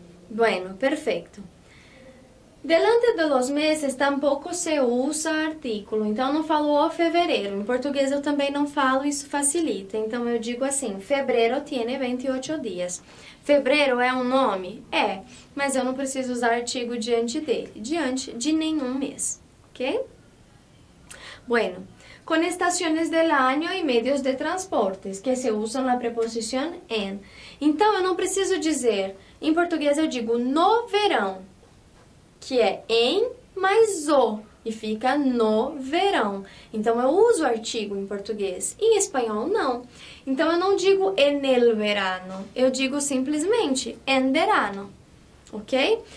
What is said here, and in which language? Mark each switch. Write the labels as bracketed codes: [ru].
[pt] Bueno, perfeito. [es] Delante de los meses [pt] tampouco se usa artículo, então não falo o fevereiro. Em português eu também não falo, isso facilita. Então eu digo assim, fevereiro tiene 28 dias. Fevereiro é um nome? É, mas eu não preciso usar artigo diante dele, diante de nenhum mês, ok? [es] Bueno, con estaciones del año y medios de transportes, [pt] que se usam a preposição [es] en. [pt] Então eu não preciso dizer, em português eu digo no verão, que é em mais o, e fica no verão. Então, eu uso o artigo em português. Em espanhol, não. Então, eu não digo en el verano. Eu digo simplesmente en verano. Ok?